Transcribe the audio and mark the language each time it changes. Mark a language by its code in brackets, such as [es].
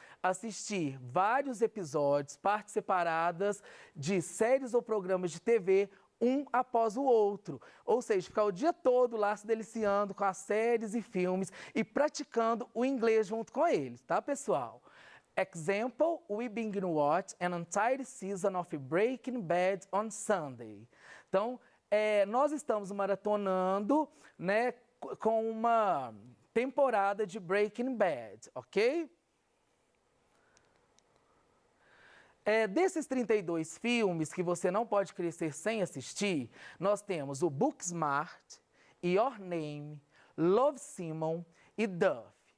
[pt] Assistir vários episódios, partes separadas de séries ou programas de TV, um após o outro. Ou seja, ficar o dia todo lá se deliciando com as séries e filmes e praticando o inglês junto com eles, tá, pessoal? [en] Example, we begin to watch an entire season of Breaking Bad on Sunday. [pt] Então, nós estamos maratonando, né, com uma temporada de Breaking Bad, ok? Desses 32 filmes que você não pode crescer sem assistir, nós temos o Booksmart, Your Name, Love, Simon e Duff.